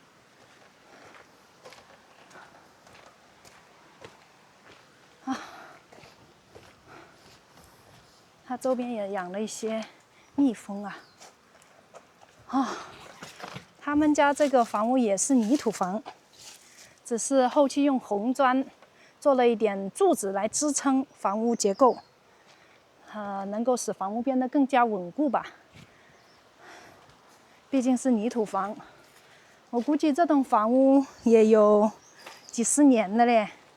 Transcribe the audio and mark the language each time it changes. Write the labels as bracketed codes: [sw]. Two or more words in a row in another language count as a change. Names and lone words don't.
[zh] 它周邊也養了一些蜜蜂啊。他們家這個房屋也是泥土房，只是後期用紅磚做了一點柱子來支撐房屋結構，能夠使房屋變得更加穩固吧。畢竟是泥土房，我估計這棟房屋也有幾十年了嘞。